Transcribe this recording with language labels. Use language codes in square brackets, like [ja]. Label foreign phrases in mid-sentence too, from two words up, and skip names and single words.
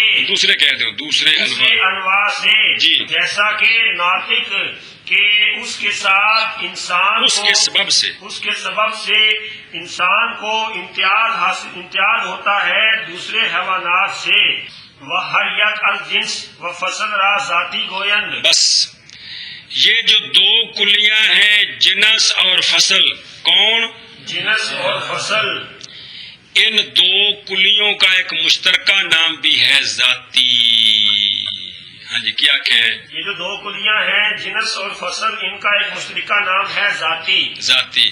[ur] دوسرے کہہ دو دوسرے انواع سے. جی. جیسا کہ ناطق کہ اس کے ساتھ انسان اس کے سبب سے انسان کو امتیاز ہوتا ہے دوسرے حیوانات سے. [fa] وہ ہر یک الجنس و فصل را ذاتی گویند. [ur] بس یہ جو دو کلیاں ہیں جنس اور فصل، کون؟ جنس اور فصل. ان دو کلیوں کا ایک مشترکہ نام بھی ہے ذاتی. ہاں جی کیا کہ یہ جو دو کلیاں ہیں جنس اور فصل، ان کا ایک مشترکہ نام ہے ذاتی.